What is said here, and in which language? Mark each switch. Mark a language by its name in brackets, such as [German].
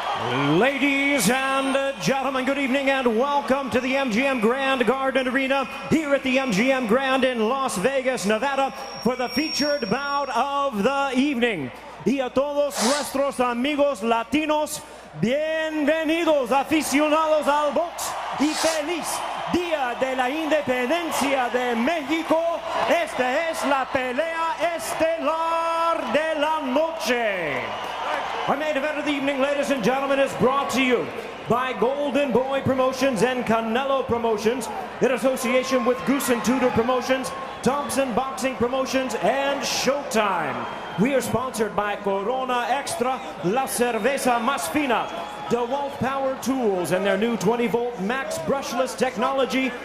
[English] Ladies and gentlemen, good evening and welcome to the MGM Grand Garden Arena here at the MGM Grand in Las Vegas, Nevada, for the featured bout of the evening. [Spanish] Y a todos nuestros amigos latinos, bienvenidos aficionados al box y feliz Día de la Independencia de México. Esta es la pelea estelar de la noche. [English] Our main event of the evening, ladies and gentlemen, is brought to you by Golden Boy Promotions and Canelo Promotions in association with Goose and Tudor Promotions, Thompson Boxing Promotions, and Showtime. We are sponsored by Corona Extra, La Cerveza Más Fina, DeWalt Power Tools, and their new 20-volt max brushless technology.